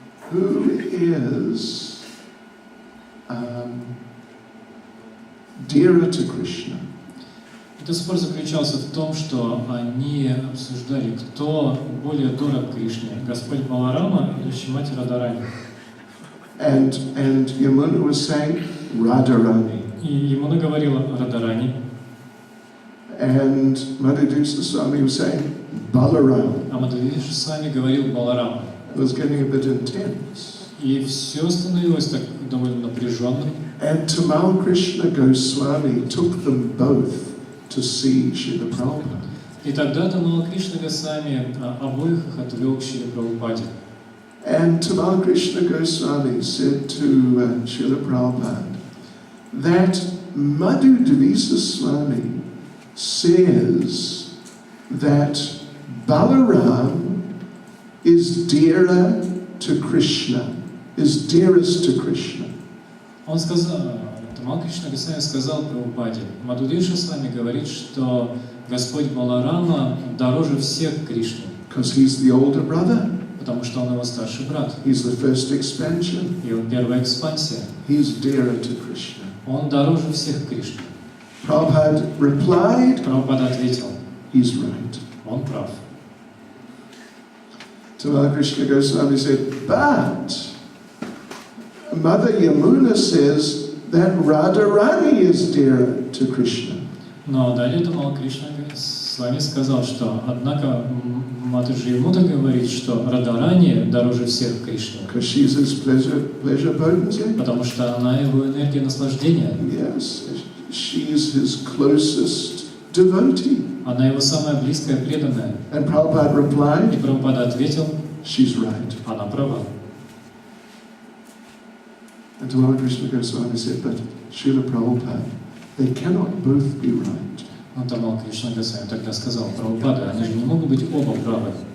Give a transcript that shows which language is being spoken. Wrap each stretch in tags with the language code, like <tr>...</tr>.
<en>Who is dearer to Krishna?</en> <ru>Этот спор заключался в том, что они обсуждали, кто более дорог Кришне, Господь Баларама или Шримати Радхарани.</ru> <en>And Yamuna was saying Radharani.</en> <ru>И Ямуна говорила Радхарани,</ru> <en>And Madhudisa Swami was saying Balaram.</en> <ru>а Мадхудвиши Свами говорил Баларама.</ru> <en>It was getting a bit intense.</en> <ru>И все становилось так довольно напряженным.</ru> <en>And Tamal Krishna Goswami took them both to see Srila Prabhupada.</en> <ru>И тогда Тамал Кришна Госвами обоих их отвел к Шриле Прабхупаде.</ru> <en>And Tamal Krishna Goswami said to Srila Prabhupada that Madhu Devisa Swami says that Balaram is dearer to Krishna, is dearest to Krishna.</en> <ru>Он сказал, Тамал Кришна Госвами сказал Прабхупаде, Мадхудвиши Свами говорит, что Господь Баларама дороже всех Кришны.</ru> <en>Because he's the older brother.</en> <ru>Потому что он его старший брат.</ru> <en>He's the first expansion.</en> <ru>И он первая экспансия.</ru> <en>He's dearer to Krishna.</en> <ru>Он дороже всех Кришны.</ru> <en>Prabhupada replied,</en> <ru>Прабхупада ответил,</ru> <en>he's right.</en> <ru>он прав.</ru> <en>Tamal Krishna Goswami said, but Mother Yamuna says that Radharani is dearer to Krishna.</en> <ru>Но далее Тамал Кришна с вами сказал, что однако Матаджи Ямуна говорит, что Радхарани дороже всех Кришны.</ru> <en>Because she's his pleasure potency.</en> <ru>Потому что она его энергия наслаждения.</ru> <en>Yes, she's his closest devotee.</en> <ru>Она его самая близкая преданная.</ru> <en>And Prabhupada replied,</en> <ru>И Прабхупада ответил,</ru> <en>she's right.</en> <ru>она права.</ru> <en>And Tamal Krishna Goswami said, but Srila Prabhupada, they cannot both be right.</en> <ru>Но Тамал Кришна Госвами тогда сказал, Прабхупада, они же не могут быть оба правы.</ru>